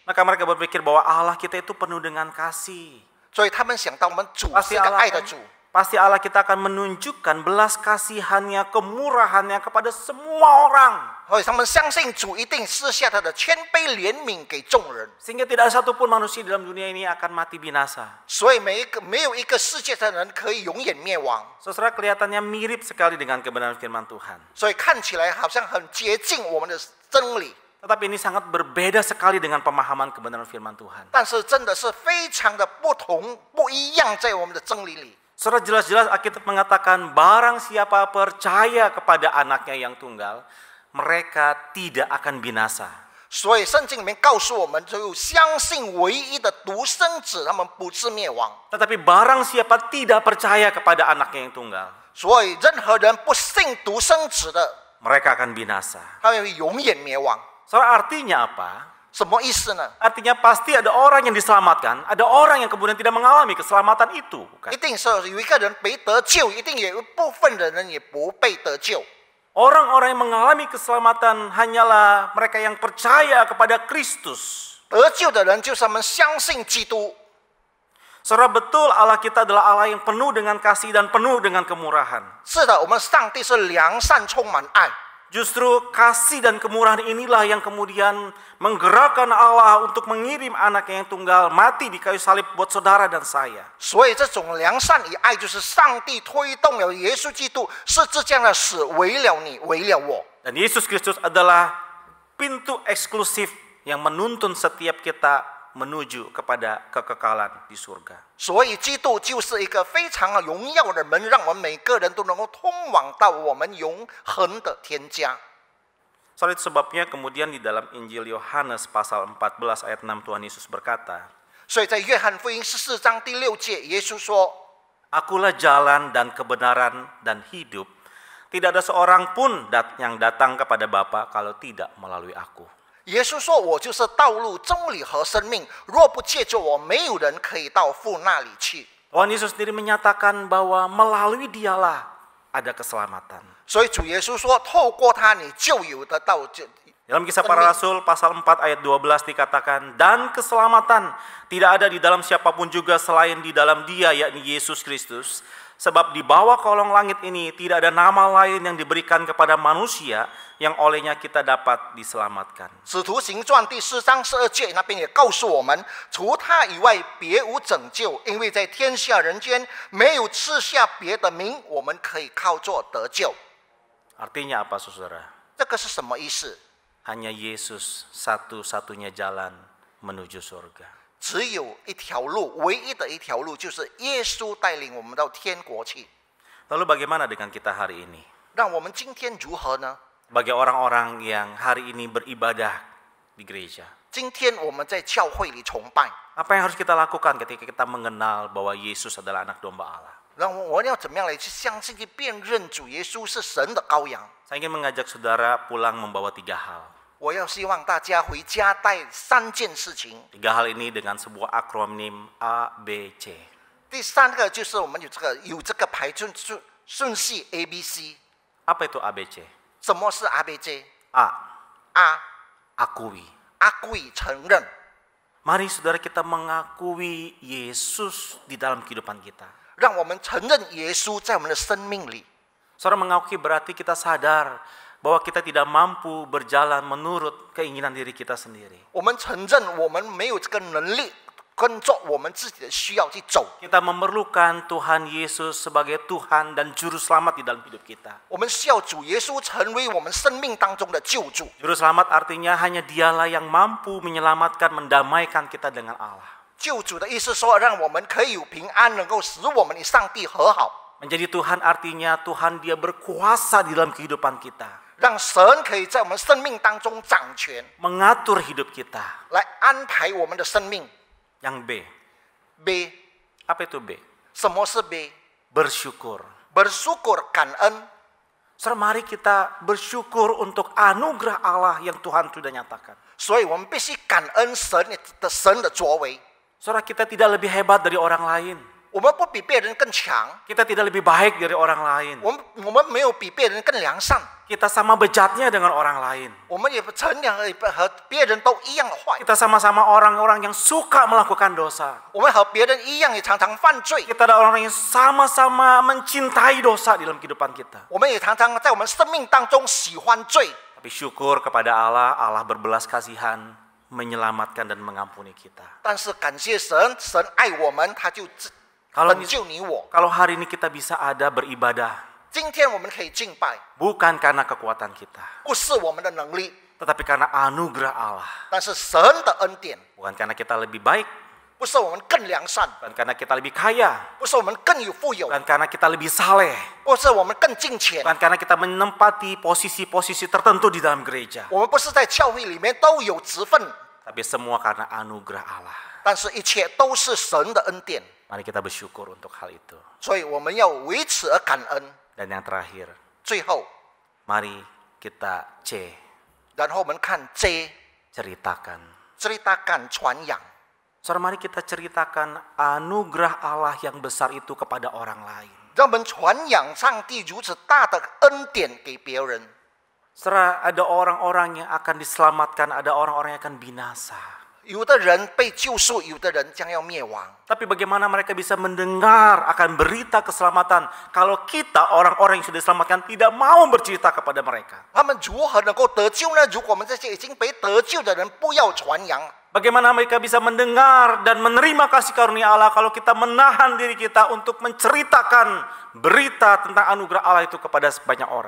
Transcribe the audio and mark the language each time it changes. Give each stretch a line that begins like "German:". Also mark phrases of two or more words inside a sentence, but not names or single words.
Indonesian: Maka mereka berpikir bahwa Allah kita itu penuh dengan kasih.
Chinese: 所以他们想到我们主是一个爱的主，
Indonesian: Pasti Allah kita akan menunjukkan belas kasihannya, kemurahannya kepada semua orang.
Chinese: 所以他们相信主一定施下他的谦卑怜悯给众人，
Indonesian: Sehingga tidak ada satupun manusia dalam dunia ini akan mati binasa.
Chinese: 所以没有一个世界上的人可以永远灭亡。
Indonesian: Saudara, kelihatannya mirip sekali dengan kebenaran firman Tuhan.
Chinese: 所以看起来好像很接近我们的真理，
Indonesian: Tetapi ini sangat berbeda sekali dengan pemahaman kebenaran firman Tuhan.
Chinese: 但是真的是非常的不同不一样在我们的真理里。
Indonesian: Saudara, jelas-jelas Alkitab mengatakan barang siapa percaya kepada anaknya yang tunggal, mereka tidak akan binasa.
Chinese: 所以圣经里面告诉我们，就相信唯一的独生子，他们不是灭亡。
Indonesian: Tetapi barang siapa tidak percaya kepada anaknya yang tunggal,
Chinese: 所以任何人不信独生子的，
Indonesian: mereka akan binasa.
Chinese: 他们会永远灭亡。
Indonesian: Saudara, artinya apa?
Chinese: 什么意思呢？
Indonesian: Artinya pasti ada orang yang diselamatkan, ada orang yang kemudian tidak mengalami keselamatan itu.
Chinese: 一定是有一个人被得救，一定有一部分的人也不被得救。
Indonesian: Orang-orang yang mengalami keselamatan hanyalah mereka yang percaya kepada Kristus.
Chinese: 得救的人就是他们相信基督。
Indonesian: Saudara, betul Allah kita adalah Allah yang penuh dengan kasih dan penuh dengan kemurahan.
Chinese: 是的，我们上帝是良善充满爱。
Indonesian: Justru kasih dan kemurahan inilah yang kemudian menggerakkan Allah untuk mengirim anaknya yang tunggal mati di kayu salib buat saudara dan saya.
Chinese: 所以这种良善与爱，就是上帝推动了耶稣基督是这样的死，为了你，为了我。
Indonesian: Dan Yesus Kristus adalah pintu eksklusif yang menuntun setiap kita menuju kepada kekekalan di surga.
Chinese: 所以基督就是一个非常荣耀的门，让我们每个人都能够通往到我们永恒的天家。
Indonesian: Soal itu sebabnya kemudian di dalam Injil Yohanes pasal 14 ayat 6 Tuhan Yesus berkata,
Chinese: 所以在约翰福音14章第6节，耶稣说：
Indonesian: Akulah jalan dan kebenaran dan hidup. Tidak ada seorang pun yang datang kepada Bapa kalau tidak melalui aku.
Chinese: 耶稣说：“我就是道路、真理和生命，若不借着我，没有人可以到父那里去。”
Indonesian: Tuhan Yesus sendiri menyatakan bahwa melalui Dialah ada keselamatan.
Chinese: 所以主耶稣说：“透过他，你就有得到。”
Indonesian: Dalam Kisah Para Rasul pasal 4 ayat 12 dikatakan, dan keselamatan tidak ada di dalam siapapun juga selain di dalam Dia, yakni Yesus Kristus. Sebab di bawah kolong langit ini tidak ada nama lain yang diberikan kepada manusia yang olehnya kita dapat diselamatkan.
Chinese: 使徒行传第4章12节那边也告诉我们，除他以外别无拯救，因为在天下人间没有赐下别的名，我们可以靠着得救。
Indonesian: Artinya apa, saudara?
Chinese: 这个是什么意思？
Indonesian: Hanya Yesus satu-satunya jalan menuju surga.
Chinese: 只有一条路，唯一的一条路就是耶稣带领我们到天国去。
Indonesian: Lalu bagaimana dengan kita hari ini?
Chinese: 让我们今天如何呢？
Indonesian: Bagi orang-orang yang hari ini beribadah di gereja.
Chinese: 今天我们在教会里崇拜，
Indonesian: Apa yang harus kita lakukan ketika kita mengenal bahwa Yesus adalah anak domba Allah?
Chinese: 让我们要怎么样来去相信、去辨认主耶稣是神的羔羊？
Indonesian: Saya ingin mengajak saudara pulang membawa 3 hal.
Chinese: 我要希望大家回家带3件事情。
Indonesian: 3 hal ini dengan sebuah akronim ABC.
Chinese: 第3个就是我们有这个排顺序 ABC。
Indonesian: Apa itu ABC?
Chinese: 什么是 ABC？
Indonesian: A.
Chinese: A.
Indonesian: Akui.
Chinese: Akui 承认。
Indonesian: Mari saudara kita mengakui Yesus di dalam kehidupan kita.
Chinese: 让我们承认耶稣在我们的生命里。
Indonesian: Saudara, mengakui berarti kita sadar bahwa kita tidak mampu berjalan menurut keinginan diri kita sendiri.
Chinese: 我们承认我们没有这个能力跟着我们自己的需要去走。
Indonesian: Kita memerlukan Tuhan Yesus sebagai Tuhan dan Juru Selamat di dalam hidup kita.
Chinese: 我们需要主耶稣成为我们生命当中的救主。
Indonesian: Juru Selamat artinya hanya Dialah yang mampu menyelamatkan, mendamaikan kita dengan Allah.
Chinese: 救主的意思说，让我们可以有平安，能够使我们与上帝和好。
Indonesian: Menjadi Tuhan artinya Tuhan Dia berkuasa di dalam kehidupan kita.
Chinese: 让神可以在我们生命当中掌权，
Indonesian: Mengatur hidup kita.
Chinese: 来安排我们的生命。
Indonesian: Yang B.
Chinese: B，
Indonesian: Apa itu B?
Chinese: 什么是 B？
Indonesian: Bersyukur.
Chinese: bersyukur 感恩。
Indonesian: Saudara, mari kita bersyukur untuk anugerah Allah yang Tuhan sudah nyatakan.
Chinese: 所以我们必须感恩神的作为。
Indonesian: Saudara, kita tidak lebih hebat dari orang lain.
Chinese: 我们不比别人更强，
Indonesian: Kita tidak lebih baik dari orang lain.
Chinese: 我们没有比别人更良善，
Indonesian: Kita sama bejatnya dengan orang lain.
Chinese: 我们也和别人都一样的坏，
Indonesian: Kita sama-sama orang-orang yang suka melakukan dosa.
Chinese: 我们和别人一样也常常犯罪，
Indonesian: Kita adalah orang yang sama-sama mencintai dosa di dalam kehidupan kita.
Chinese: 我们也常常在我们生命当中喜欢罪。
Indonesian: Tapi syukur kepada Allah, Allah berbelas kasihan, menyelamatkan dan mengampuni kita.
Chinese: 但是感谢神，神爱我们，他就
Indonesian: Kalau
Chinese: 拯救你我。
Indonesian: kalau hari ini kita bisa ada beribadah,
Chinese: 今天我们可以敬拜，
Indonesian: bukan karena kekuatan kita,
Chinese: 不是我们的能力，
Indonesian: tetapi karena anugerah Allah.
Chinese: 但是神的恩典，
Indonesian: Bukan karena kita lebih baik,
Chinese: 不是我们更良善，
Indonesian: bukan karena kita lebih kaya,
Chinese: 不是我们更有富有，
Indonesian: bukan karena kita lebih saleh,
Chinese: 不是我们更敬虔，
Indonesian: bukan karena kita menempati posisi-posisi tertentu di dalam gereja,
Chinese: 我们不是在教会里面都有职分，
Indonesian: tapi semua karena anugerah Allah.
Chinese: 但是一切都是神的恩典，
Indonesian: Mari kita bersyukur untuk hal itu.
Chinese: 所以我们要为此而感恩。
Indonesian: Dan yang terakhir,
Chinese: 最后，
Indonesian: mari kita
Chinese: 然后我们看 J
Indonesian: ceritakan.
Chinese: ceritakan 传扬，
Indonesian: Saudara, mari kita ceritakan anugerah Allah yang besar itu kepada orang lain.
Chinese: 让我们传扬上帝如此大的恩典给别人。
Indonesian: Saudara, ada orang-orang yang akan diselamatkan, ada orang-orang yang akan binasa.
Chinese: 有的人被救赎，有的人将要灭亡。
Indonesian: Tapi bagaimana mereka bisa mendengar akan berita keselamatan kalau kita orang-orang yang sudah diselamatkan tidak mau bercerita kepada mereka?
Chinese: 他们如何能够得救呢？如果我们这些已经被得救的人不要传扬，
Indonesian: Bagaimana mereka bisa mendengar dan menerima kasih karunia Allah kalau kita menahan diri kita untuk menceritakan berita tentang anugerah Allah itu kepada sebanyak orang?